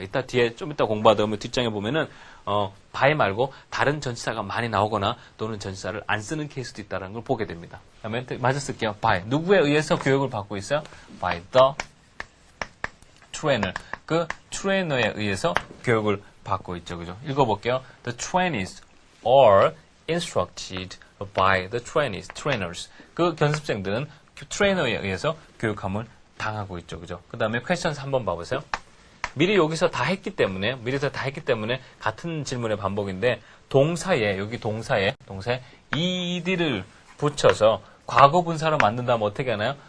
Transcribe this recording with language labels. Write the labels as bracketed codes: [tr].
[ko] 이따 뒤에 좀 이따 공부하다 보면 뒷장에 보면은 by 말고 다른 전치사가 많이 나오거나 또는 전치사를 안 쓰는 케이스도 있다는 걸 보게 됩니다. 그다음에 맞아 쓸게요. by. 누구에 의해서 교육을 받고 있어요? [en] by the trainer. [ko] 그 트레이너에 의해서 교육을 받고 있죠. 그죠? 읽어볼게요. [en] The trainees are instructed by the trainers. [ko] 그 견습생들은 트레이너에 의해서 교육함을 당하고 있죠. 그죠? 그 다음에 questions 한번 봐보세요. 미리 여기서 다 했기 때문에, 같은 질문의 반복인데, 여기 동사에 ed를 붙여서 과거 분사로 만든다면 어떻게 하나요?